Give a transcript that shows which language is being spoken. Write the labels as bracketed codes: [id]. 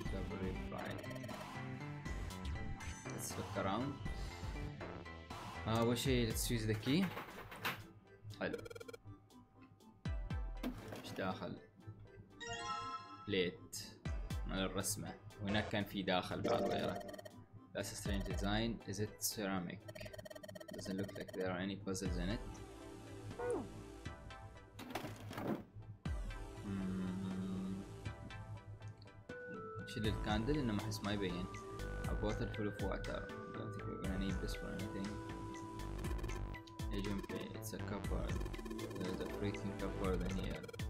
[en] Very bright. Let's look around. [ar] أول شي [en] let's use the key. [ar] حلو. ايش داخل؟ بليت مال الرسمة وهناك كان في داخل بعد غيره. [en] That's a strange design. Is it ceramic? Doesn't look like there are any puzzles in it. [ar] شيل الكاندل انه ما احس ما يبين. [en] A bottle full of water. Don't think we're gonna need this for anything. Agent P. It's a cupboard. There's a freaking cupboard in here.